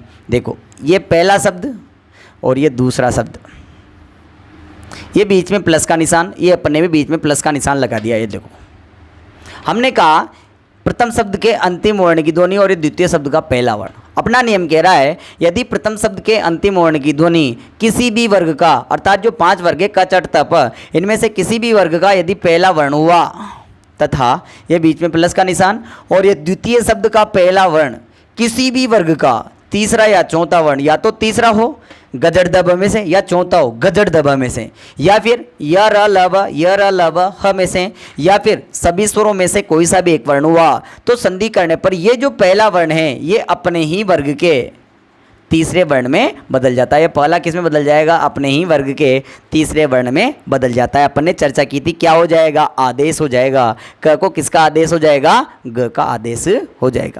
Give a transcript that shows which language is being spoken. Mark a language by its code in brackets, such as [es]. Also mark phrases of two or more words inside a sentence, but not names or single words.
[hi] देखो ये पहला शब्द और ये दूसरा शब्द, ये बीच में प्लस का निशान, ये अपने भी बीच में प्लस का निशान लगा दिया। ये देखो हमने कहा प्रथम शब्द के अंतिम वर्ण की ध्वनि और ये द्वितीय शब्द का पहला वर्ण। अपना नियम कह रहा है यदि प्रथम शब्द के अंतिम वर्ण की ध्वनि किसी भी वर्ग का, अर्थात जो 5 वर्ग है क च ट प, इनमें से किसी भी वर्ग का यदि पहला वर्ण हुआ तथा ये बीच में प्लस का निशान और ये द्वितीय शब्द का पहला वर्ण किसी भी वर्ग का तीसरा या चौथा वर्ण, या तो तीसरा हो गजड़ दब में से या चौथा हो गजड़ दब में से, या फिर य र ल ब ह में से, या फिर सभी स्वरों में से कोई सा भी एक वर्ण हुआ तो संधि करने पर ये जो पहला वर्ण है ये अपने ही वर्ग के तीसरे वर्ण में बदल जाता है। ये पहला किस में बदल जाएगा, अपने ही वर्ग के तीसरे वर्ण में बदल जाता है। अपन ने चर्चा की थी क्या हो जाएगा, आदेश हो जाएगा। क को किसका आदेश हो जाएगा, ग का आदेश हो जाएगा।